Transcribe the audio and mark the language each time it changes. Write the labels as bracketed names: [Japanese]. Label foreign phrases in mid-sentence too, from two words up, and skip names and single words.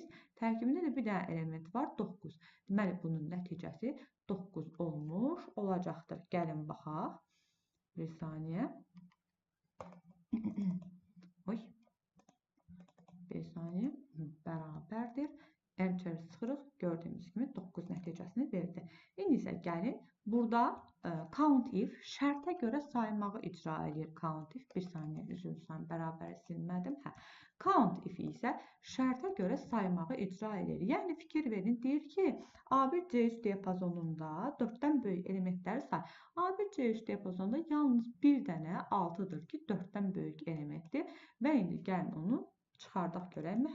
[Azerbaijani] Tərkibində də bir dənə element var, 9. Deməli, bunun nəticəsi 9 olmuş olacaqdır. Gəlin, baxaq. Bir saniyə. Oy. Bir saniyə. Bərabərdir. Enter sıxırıq. Gördüyümüz kimi 9 nəticəsini verdi. İndi isə gəlin, burada [English] count if [Azerbaijani] şərtə görə saymağı icra edir. [English] Count if, [Azerbaijani] bir saniyə, üzrlüyəm, bərabər silmədim. [English] Count if [Azerbaijani] isə şərtə görə saymağı icra edir. Yəni, fikir verin, deyir ki, A1, C3 diapazonunda 4-dən böyük elementləri say. A1, C3 diapazonunda yalnız bir dənə 6-dır ki, 4-dən böyük elementdir. Və indi gəlin onu çıxardaq görəkmi?